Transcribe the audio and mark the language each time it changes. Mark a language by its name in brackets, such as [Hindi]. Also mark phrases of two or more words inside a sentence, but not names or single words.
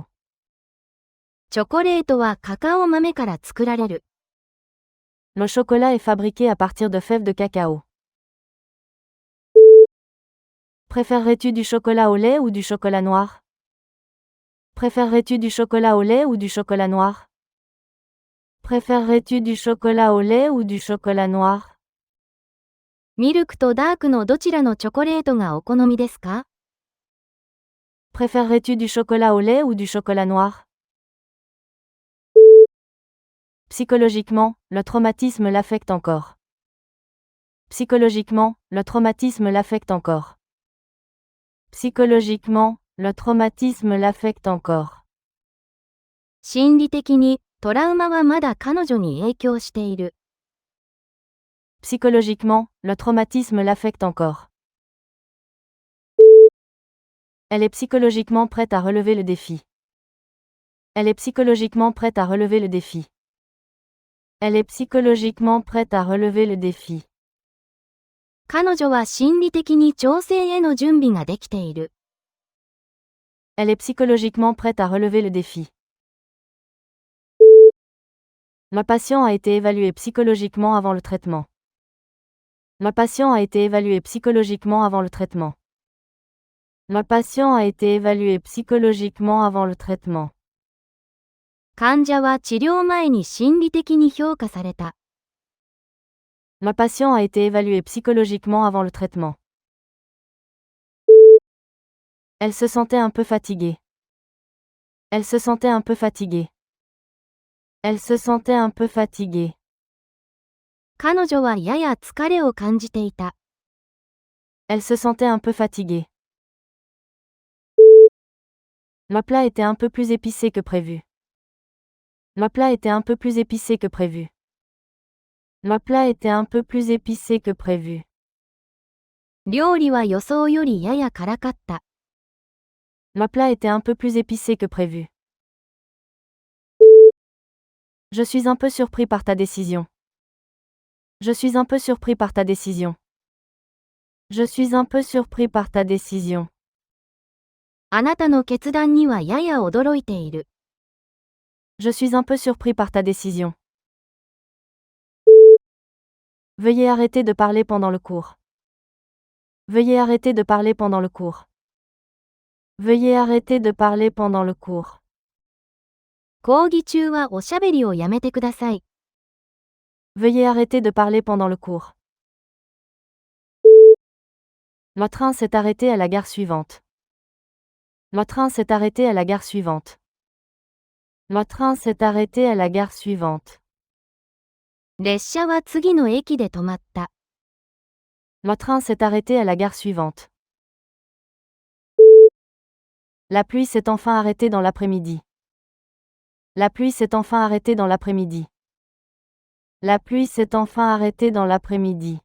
[Japanese] チョコレートはカカオ豆から作られる。 [French] Le chocolat est fabriqué à partir de fèves de cacao. Préférerais-tu du chocolat au lait ou du chocolat noir? Préférerais-tu du chocolat au lait ou du chocolat noir? Préférerais-tu du chocolat au lait ou du chocolat noir? [Japanese] ミルクとダークのどちらのチョコレートがお好みですか？ [French] Préférerais-tu du chocolat au lait ou du chocolat noir? Psychologiquement, le traumatisme l'affecte encore. Psychologiquement, le traumatisme l'affecte encore. Psychologiquement, le traumatisme l'affecte encore. [Japanese] 心理的に、トラウマはまだ彼女に影響している。 [French] Psychologiquement, le traumatisme l'affecte encore. Elle est psychologiquement prête à relever le défi. Elle est psychologiquement prête à relever le défi. Elle est psychologiquement prête à relever le défi. [Japanese] 彼女は心理的に調整への準備ができている。 [French] Elle est psychologiquement prête à relever le défi. Le patient a été évalué psychologiquement avant le traitement. Le patient a été évalué psychologiquement avant le traitement. Le patient a été évalué psychologiquement avant le traitement. [Japanese] 患者は治療前に心理的に評価された。 [French] Le patient a été évalué psychologiquement avant le traitement. Elle se sentait un peu fatiguée. Elle se sentait un peu fatiguée. Elle se sentait un peu fatiguée. [Japanese] 彼女はやや疲れを感じていた。 [French] Elle se sentait un peu fatiguée. Le plat était un peu plus épicé que prévu. Le plat était un peu plus épicé que prévu. Le plat était un peu plus épicé que prévu. [Japanese] 料理は予想よりやや辛かった。 [French] Le plat était un peu plus épicé que prévu. Je suis un peu surpris par ta décision. Je suis un peu surpris par ta décision. Je suis un peu surpris par ta décision. [Japanese] あなたの決断にはやや驚いている。 [French] Je suis un peu surpris par ta décision. Veuillez arrêter de parler pendant le cours. Veuillez arrêter de parler pendant le cours. Veuillez arrêter de parler pendant le cours. [Japanese] 講義中はおしゃべりをやめてください。 [French] Veuillez arrêter de parler pendant le cours. Le train s'est arrêté à la gare suivante. Le train s'est arrêté à la gare suivante. Le train s'est arrêté à la gare suivante. [Japanese] 列車は次の駅で止まった。 [French] Le train s'est arrêté à la gare suivante. La pluie s'est enfin arrêtée dans l'après-midi. La pluie s'est enfin arrêtée dans l'après-midi. La pluie s'est enfin arrêtée dans l'après-midi.